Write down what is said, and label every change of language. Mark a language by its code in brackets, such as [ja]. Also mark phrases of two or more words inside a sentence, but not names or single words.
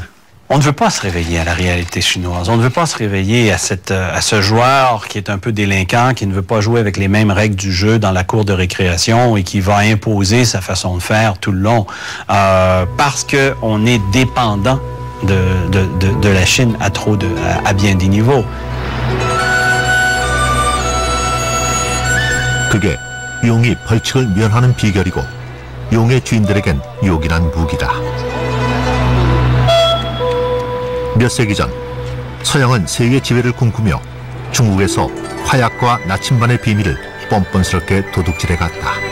[fr] On ne veut pas se réveiller à la réalité chinoise. On ne veut pas se réveiller à ce joueur qui est un peu délinquant, qui ne veut pas jouer avec les mêmes règles du jeu dans la cour de récréation et qui va imposer sa façon de faire tout le long parce qu'on est dépendant de la Chine à bien des niveaux. [ko] 그게 용이 벌칙을 면하는 비결이고 용의 주인들에겐 요긴한 무기다. 몇 세기 전 서양은 세계 지배를 꿈꾸며 중국에서 화약과 나침반의 비밀을 뻔뻔스럽게 도둑질해갔다.